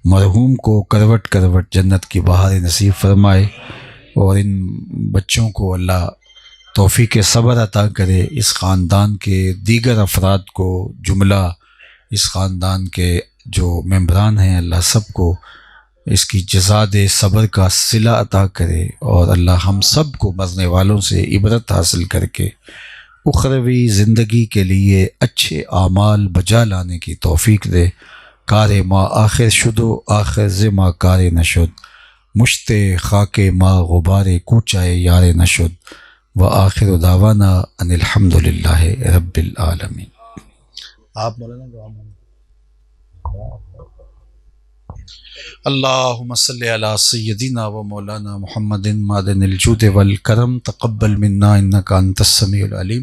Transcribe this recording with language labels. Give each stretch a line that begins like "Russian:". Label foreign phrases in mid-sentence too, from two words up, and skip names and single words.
Urdu: مرحوم کو کروٹ کروٹ جنت کی بہار نصیب فرمائے، اور ان بچوں کو اللہ توفیق صبر عطا کرے، اس خاندان کے دیگر افراد کو، جملہ اس خاندان کے جو ممبران ہیں، اللہ سب کو اس کی جزا دے، صبر کا صلہ عطا کرے، اور اللہ ہم سب کو مرنے والوں سے عبرت حاصل کر کے اخروی زندگی کے لیے اچھے اعمال بجا لانے کی توفیق دے۔
Persian: کار ما آخر شد
Arabic: و آخر ز ما کار نشد، مشت خاک ما غبار کوچائے یار نشد، و آخر دعوانا ان الحمد للہ رب العالمین۔
Urdu: آپ مولانا دعا مانگیں۔
Arabic: اللہم صلی علی سیدنا و مولانا محمد معدن الجود والکرم، تقبل منا انکا انت السمیع العلیم۔